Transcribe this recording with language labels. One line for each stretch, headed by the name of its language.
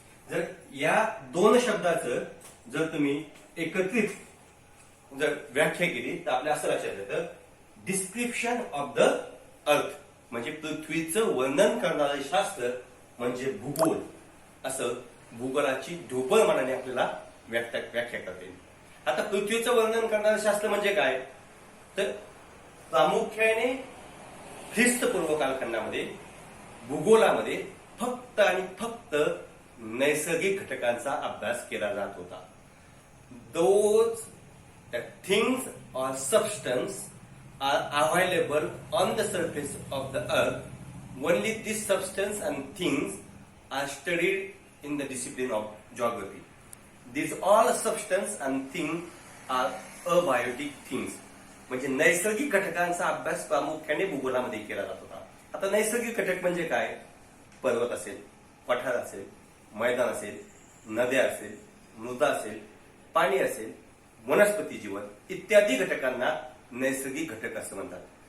Marathi: जर या दोन शब्दाचं जर तुम्ही एकत्रित जर व्याख्या केली तर आपल्या असं लक्षात येतं,
English: description of the earth
Marathi: म्हणजे पृथ्वीचं वर्णन करणारे शास्त्र म्हणजे भूगोल, असं भूगोलाची ढोबळमानाने आपल्याला व्याख्या करता येईल. आता पृथ्वीचं वर्णन करणारे शास्त्र म्हणजे काय, तर प्रामुख्याने ख्रिस्तपूर्व कालखंडामध्ये भूगोलामध्ये फक्त आणि फक्त नैसर्गिक घटकांचा अभ्यास केला जात होता.
English: Those things or substance are available on the surface of the earth. Only this substance and things are studied in the discipline of geography. These all substance and things are abiotic things.
Marathi: म्हणजे नैसर्गिक घटकांचा अभ्यास प्रामुख्याने भूगोलामध्ये केला जात होता. आता नैसर्गिक घटक म्हणजे काय, पर्वत असेल, पठार असेल, मैदान असेल, नद्या असेल, मृदा असेल, पाणी असेल, वनस्पती जीवन इत्यादी घटकांना नैसर्गिक घटक असं म्हणतात.